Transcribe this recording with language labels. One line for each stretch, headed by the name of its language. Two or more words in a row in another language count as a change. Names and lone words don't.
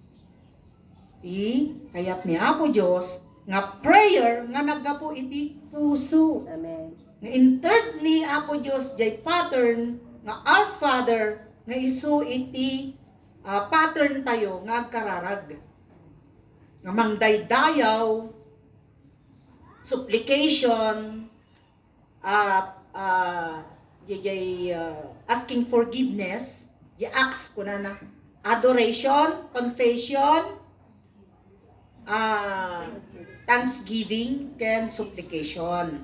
Iloko: Kayat ni Apo Diyos, nga prayer nga naggapo iti puso. Amen. Nga interd ni Apo Diyos jay pattern nga
English: Our Father
Iloko: nga isu iti pattern tayo nga kararag. Nga mangdaydayaw,
English: supplication, asking forgiveness,
Iloko: ask ko na
English: adoration, confession, thanksgiving,
Iloko: ken supplication.